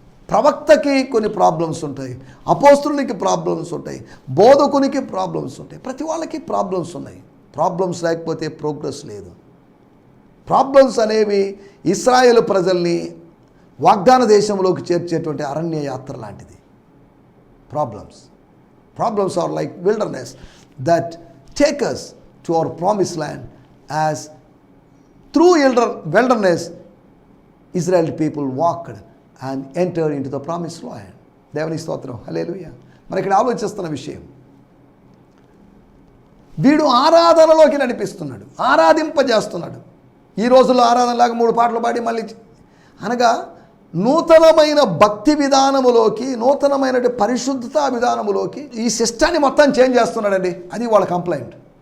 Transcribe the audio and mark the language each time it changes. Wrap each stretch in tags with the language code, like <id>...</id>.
<te>ప్రవక్తకి కొన్ని ప్రాబ్లమ్స్ ఉంటాయి, అపోస్తులకి ప్రాబ్లమ్స్ ఉంటాయి, బోధకునికి ప్రాబ్లమ్స్ ఉంటాయి, ప్రతి వాళ్ళకి ప్రాబ్లమ్స్ ఉన్నాయి. ప్రాబ్లమ్స్ లేకపోతే ప్రోగ్రెస్ లేదు. ప్రాబ్లమ్స్ అనేవి ఇశ్రాయేలు ప్రజల్ని వాగ్దాన దేశంలోకి చేర్చేటువంటి అరణ్య యాత్ర లాంటిది.</te> <en>Problems are like wilderness that take us to our promised land, as through wilderness Israel people walked and entered into the promised land.</en> <te>దేవుని స్తోత్రం, హల్లెలూయా. మరి ఇక్కడ ఆలోచిస్తున్న విషయం, వీడు ఆరాధనలోకి నడిపిస్తున్నాడు, ఆరాధింపజేస్తున్నాడు. ఈ రోజుల్లో ఆరాధనలాగా 3 పాటలు పాడి మళ్ళీ, అనగా నూతనమైన భక్తి విధానములోకి, నూతనమైన పరిశుద్ధత విధానములోకి ఈ సిస్టాన్ని మొత్తం చేంజ్ చేస్తున్నాడండి. అది వాళ్ళ కంప్లైంట్.</te>